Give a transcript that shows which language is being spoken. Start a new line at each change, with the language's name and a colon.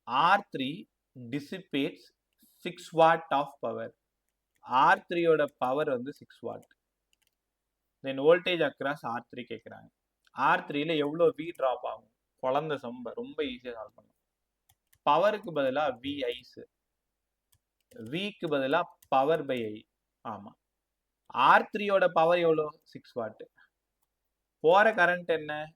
English: R3 dissipates 6 watt of power.
Tamil: R3 ஓட power வந்து 6 watt.
English: Then voltage across R3 கேட்குறாங்க.
Tamil: R3ல எவ்வளோ V ட்ராப் ஆகும்? குழந்தை சம்ப ரொம்ப ஈஸியாக சால்வ் பண்ணலாம். பவருக்கு பதிலாக V ஐஸ், Vக்கு பதிலாக பவர் பை ஐ. ஆமாம், R3யோட பவர் எவ்வளோ? 6 வாட். போகிற கரண்ட் என்ன?